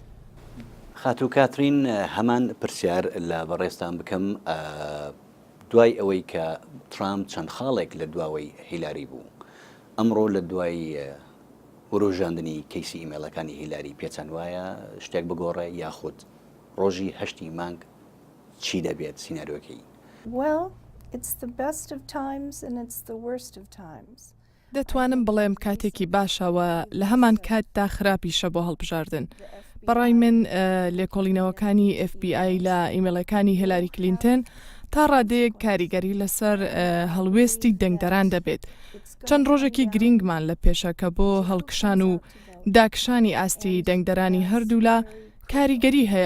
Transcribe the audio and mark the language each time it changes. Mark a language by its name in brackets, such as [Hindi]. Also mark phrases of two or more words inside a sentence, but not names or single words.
[Central Kurdish] خات و کاترین هەمان پرسیار لە بەڕێستان بکەم دوای ئەوەی کە ترامپ چەند خاڵێک لە دواوەی هیلاری بوو، ئەمڕۆ لە دوای وروژاندنی کەیسی ئیمێلەکانی هیلاری پێچەند وایە شتێک بگۆڕێ یاخود ڕۆژی 8 مانگ چی دەبێت سیناریۆکەی؟ [English] Well, it's the best of times and it's the worst of times. [Central Kurdish] دەتوانم بڵێم کاتێکی باشەوە لە هەمان کاتدا خراپیشە بۆ هەڵبژاردن. بەڕای من لێکۆڵینەوەکانی FBI لە ئیمێلەکانی هیلاری کلینتۆن تا ڕادەیەک کاریگەری لەسەر هەڵوێستی دەنگدەران دەبێت. چەند ڕۆژێکی گرنگمان لە پێشەکە بۆ هەڵکشان و داکشانی ئاستی دەنگدەرانی هەردوولا کاریگەری هەیە.